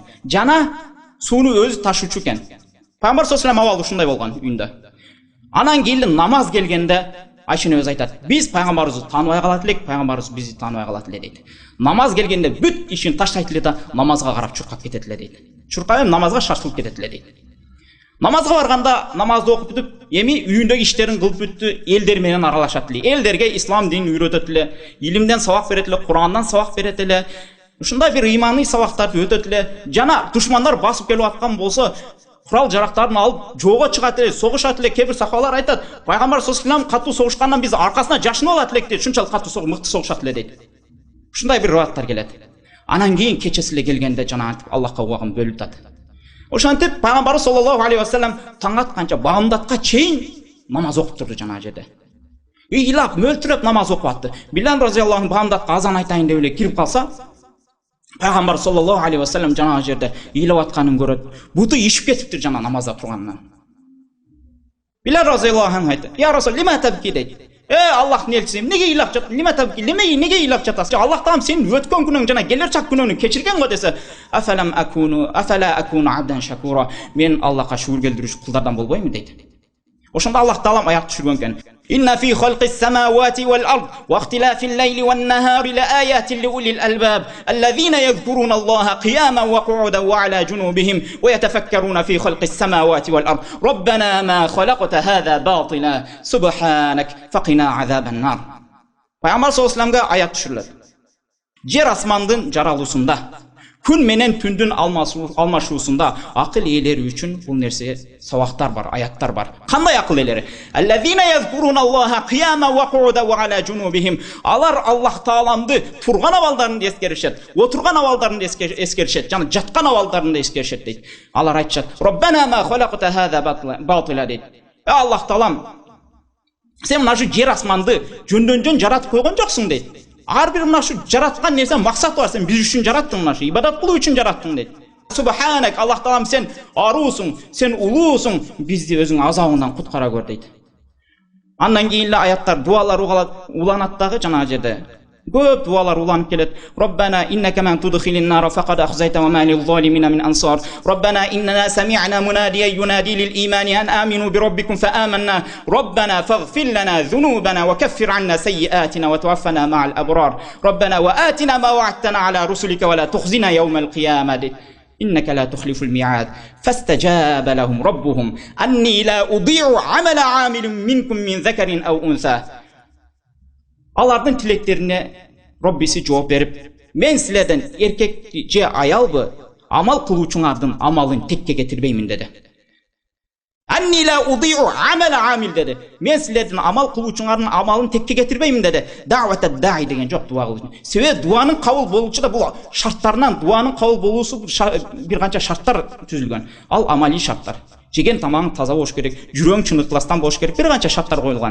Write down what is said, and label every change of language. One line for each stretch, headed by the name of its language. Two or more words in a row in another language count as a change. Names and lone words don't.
Kyrgyz: Жана сууну өзү ташуучу экен. Пайгамбар
Arabic: صلى الله عليه وسلم
Kyrgyz: абалы ушундай болгон үйүндө. Анан кийин намаз келгенде Айша энебиз айтат, биз Пайгамбарыбызды тааныбай калат элек, Пайгамбарыбыз бизди тааныбай калат эле дейт. Намаз келгенде бүт ишин таштайт эле да намазга карап чуркап кетет эле дейт. Чуркап намазга шашылып кетет эле дейт. Намазга барганда намазды окуп бүтүп, эми үйүндөгү иштерин кылып бүттү, элдер менен аралашат эле. Элдерге ислам динин үйрөтөт эле, илимден сабак берет эле, Курандан сабак берет эле. Ушундай бир ыйманий сабактарды өтөт эле. Жана душмандар басып келип аткан болсо, курал жарактарын алып жоого чыгат эле, согушат эле. Кээ бир сахабалар айтат, Пайгамбар
Arabic: صلى الله عليه وسلم
Kyrgyz: катуу согушкандан биз аркасына жашынып алат элек дейт, ушунчалык катуу мыкты согушат эле дейт. Ушундай бир риваяттар келет. Анан кийин кечеси эле келгенде жана Аллахка убагын бөлүп атат. Ошентип Пайгамбар
Arabic: صلى الله عليه وسلم
Kyrgyz: таң атканча багымдатка чейин намаз окуп турду жанагы жерде. Ыйлап, мөлтүрөп намаз окуп атты. Билал
Arabic: رضي الله عنه
Kyrgyz: багымдатка азан айтайын деп эле кирип калса, Пайгамбар
Arabic: صلى الله عليه وسلم
Kyrgyz: жанагы жерде ыйлап атканын көрөт. Буту ишип кетиптир жана намазда турганынан. Билал
Arabic: رضي الله عنه
Kyrgyz: айтты:
Arabic: "يا رسول لما تبكي"
Kyrgyz: дейт. Аллахтын элчиси, эмнеге ыйлап жатасың?
Arabic: لما تبكي,
Kyrgyz: неге ыйлап жатасың? Аллах таам сенин өткөн күнүң жана келер чак күнүңдү кечирген го десе,
Arabic: أفلا أكون عبدا شكورا.
Kyrgyz: Мен Аллахка шүгүр келтирүүчү кулдардан болбоймун дейт. Ошондо Аллах таалам аят түшүргөн экен.
Arabic: إن في خلق السماوات والأرض واختلاف الليل والنهار لآيات لأولي الألباب الذين يذكرون الله قياما وقعودا وعلى جنوبهم ويتفكرون في خلق السماوات والأرض ربنا ما خلقت هذا باطلا سبحانك فقنا عذاب النار.
Kazakh: Пайғамбар
Arabic: صلى الله عليه وسلم
Kazakh: аят түшіріледі.
Kyrgyz: Жер асмандың жаралысында, күн менен түндүн алмашуусунда акыл ээлери үчүн бул нерсе сабактар бар, аяттар бар. Кандай акыл ээлери?
Arabic: الذين يذكرون الله قياما وقعودا وعلى جنوبهم.
Kyrgyz: Алар Аллах Тааламды турган абалдарын эскеришет, отурган абалдарын эскеришет, жана жаткан абалдарын эскеришет дейт. Алар айтышат:
Arabic: "ربنا ما خلقت هذا باطلا"
Kyrgyz: дейт. Аллах Таалам, сен мына жер асманды жөндөн жаратып койгон жоксуң дейт. Ар бир мына жараткан нерсе максат бар, сен биз үчүн жараттың, мына ибадат кылуу үчүн жараттың дейт. Субханак, Аллах Таалам, сен аруусуң, сен улуусуң, бизди өзүң азабыңдан куткара көр дейт. Андан кийин эле аяттар, дуалар уланат дагы жана жерде. Көп дуалар уланып келет.
Arabic: ربنا إنك من تدخل النار فقد أخزيته وما للظالمين من أنصار. ربنا إننا سمعنا مناديا ينادي للإيمان أن آمنوا بربكم فآمنا. ربنا فاغفر لنا ذنوبنا وكفر عنا سيئاتنا وتوفنا مع الأبرار. ربنا وآتنا ما وعدتنا على رسلك ولا تخزنا يوم القيامة. إنك لا تخلف الميعاد فاستجاب لهم ربهم أني لا أضيع عمل عامل منكم من ذكر أو أنثى.
Kyrgyz: Алардын тилектерине Роббиси жооп берип, мен силерден эркек же аялбы, амал кылуучуңардын амалын текке кетирбеймин деди.
Arabic: أني لا أضيع عمل عامل деди.
Kyrgyz: Мен силердин амал кылуучуңардын амалын текке кетирбеймин деди.
Arabic: دعوة الداع
Kyrgyz: деген жок, дуа кылуу. Себеби дуанын кабыл болуучу да бул шарттарынан, дуанын кабыл болуусу бир канча шарттар түзүлгөн. Ал амали шарттар. Жеген тамагың таза болуш керек, жүрөң чын ыкластан болуш керек, бир канча шарттар коюлган.